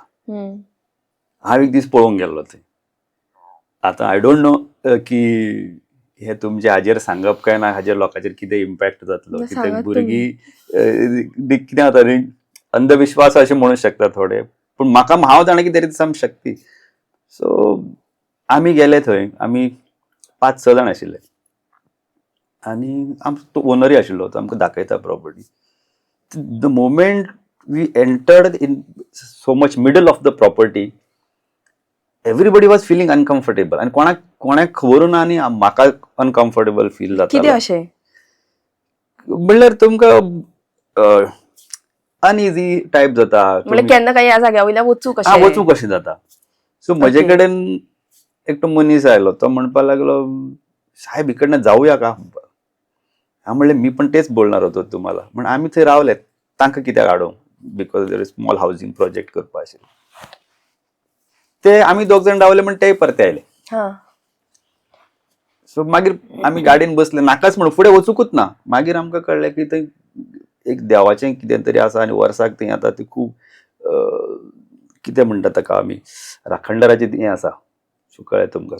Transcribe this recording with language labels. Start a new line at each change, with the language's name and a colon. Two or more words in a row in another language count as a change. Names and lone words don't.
Konkani: हांव एक दीस पळोवंक गेल्लो थंय. आतां
English: I don't know
Konkani: की हे तुमचे हाजेर सांगप काय ना, हाजेर लोकांचेर कितें इम्पॅक्ट जातलो, कितें भुरगीं कितें जाता न्ही, अंधविश्वास अशें म्हणूंक शकता थोडे, पूण म्हाका हांव जाणा की
English: there is some
Konkani: शक्ती. सो आमी गेले थंय, आमी 5-6 जाण आशिल्ले आनी आमचो तो ओनरूय आशिल्लो, तो आमकां दाखयता प्रॉपर्टी.
English: the moment we entered in so much middle of the property, everybody was feeling uncomfortable
Konkani: आनी कोणाक खबर ना आनी म्हाका अनकम्फर्टेबल फील जाता. कितें अशें म्हणल्यार तुमकां अनइजी टायप जाता, म्हणजे केन्ना काय ह्या जाग्या वयल्यान वचूंक वचूंक कशें जाता. सो म्हजे कडेन एकटो मनीस आयलो, तो म्हणपाक लागलो साहेब
Marathi: इकडनं जाऊया का.
Konkani: हांव म्हणलें
Marathi: मी पण तेच बोलणार होतो तुम्हाला,
Konkani: म्हण आमी थंय रावले, तांकां कित्याक हाडूंक,
English: because there is small housing project
Konkani: करपा आशिल्लो. ते आमी 2 जाण रावले, म्हण ते परते आयले. सो मागीर आमी गाडयेन बसले, नाकाच म्हणून फुडें वचूंकूच ना. मागीर आमकां कळलें की थंय एक देवाचें कितें तरी आसा आनी वर्साक थंय आतां ती खूब कितें म्हणटा ताका आमी राखणदाराचें हें आसा, सो कळ्ळें तुमकां.